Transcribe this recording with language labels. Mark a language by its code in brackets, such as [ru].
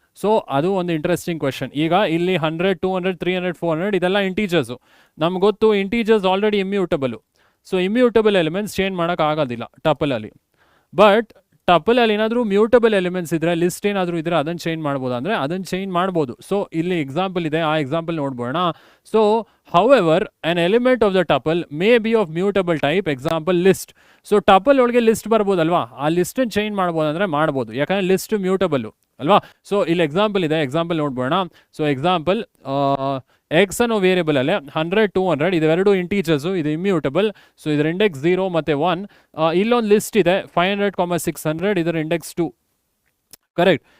[kn] So ಅದು ಒಂದು interesting question. ಈಗ ಇಲ್ಲಿ 100, 200, 300, 400 ಇದೆಲ್ಲ ಇಂಟೀಜರ್ಸು. ನಮ್ಗೆ ಗೊತ್ತು integers already ಇಮ್ಯೂಟಬಲು. So immutable elements change ಮಾಡೋಕ್ಕಾಗೋದಿಲ್ಲ ಟಪಲಲ್ಲಿ. ಬಟ್ ಟಪಲಲ್ಲಿ ಏನಾದರೂ ಮ್ಯೂಟಬಲ್ ಎಲಿಮೆಂಟ್ಸ್ ಇದ್ದರೆ, ಲಿಸ್ಟ್ ಏನಾದರೂ ಇದ್ದರೆ ಅದನ್ನು ಚೇಂಜ್ ಮಾಡ್ಬೋದು ಅಂದರೆ ಅದನ್ನು ಚೇಂಜ್ ಮಾಡ್ಬೋದು. ಸೊ ಇಲ್ಲಿ ಎಕ್ಸಾಂಪಲ್ ಇದೆ, ಆ example ನೋಡ್ಬೋಣ. [en] So however an element of the tuple may be of mutable type, example list. [kn] So tuple ಒಳಗೆ ಲಿಸ್ಟ್ ಬರ್ಬೋದಲ್ವಾ, ಆ ಲಿಸ್ಟನ್ನು ಚೇಂಜ್ ಮಾಡ್ಬೋದು ಅಂದರೆ ಮಾಡ್ಬೋದು, ಯಾಕಂದರೆ ಲಿಸ್ಟ್ ಮ್ಯೂಟಬಲ್ಲು ಅಲ್ವಾ. ಸೊ ಇಲ್ಲಿ ಎಕ್ಸಾಂಪಲ್ ಇದೆ, ಎಕ್ಸಾಂಪಲ್ ನೋಡ್ಬೋಣ. ಸೊ ಎಕ್ಸಾಂಪಲ್ ಎಕ್ಸ್ ಅನ್ನೋ ವೇರಿಯಬಲಲ್ಲೇ 100, 200 ಇವೆರಡು ಇಂಟೀಜರ್ಸು, ಇದು ಇಮ್ಯೂಟಬಲ್. ಸೊ ಇದರ ಇಂಡೆಕ್ಸ್ 0 ಮತ್ತು 1. ಇಲ್ಲೊಂದು ಲಿಸ್ಟ್ ಇದೆ 500, 600, ಇದರ ಇಂಡೆಕ್ಸ್ 2. ಕರೆಕ್ಟ್.